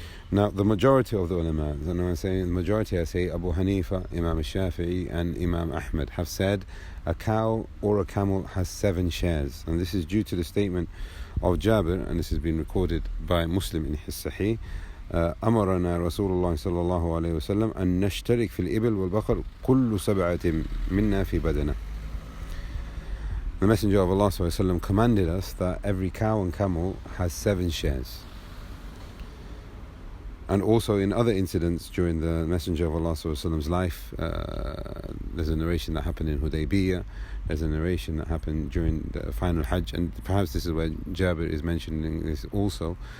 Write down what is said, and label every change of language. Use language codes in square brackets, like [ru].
[en] Now, the majority of the ulama, and when I say the majority, I say Abu Hanifa, Imam al-Shafi'i and Imam Ahmed have said a cow or a camel has 7 shares, and this is due to the statement of Jabir, and this has been recorded by Muslim in his Sahih. [ar] أمرنا رسول الله صلى الله عليه وسلم أن نشترك في الإبل والبقر كل سبعة منا في بدنه. [en] The Messenger of Allah [ar] صلى الله عليه وسلم [en] commanded us that every cow and camel has 7 shares. And also in other incidents during the Messenger of Allah ﷺ's life, there's a narration that happened in Hudaybiyah, there's a narration that happened during the final Hajj, and perhaps this is where Jabir is mentioning this also.